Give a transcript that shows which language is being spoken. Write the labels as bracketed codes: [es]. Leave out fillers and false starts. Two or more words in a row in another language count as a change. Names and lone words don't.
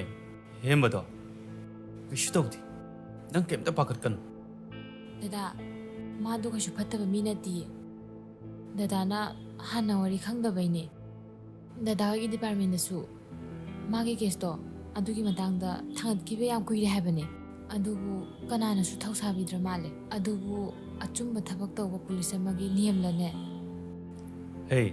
[mni] Henba do. Kishudawdi. Nang kemta pakat kan. Dada madu ka shupattaba mi nati. Dada na hana wari khangdabaine. Dada gi department da su magi case do adugi matangda thangatkibe yam kuire habane. Adubu kanana su thausabi dramale. Adubu achumba thabak tawba police amagi niyam lane. Hey.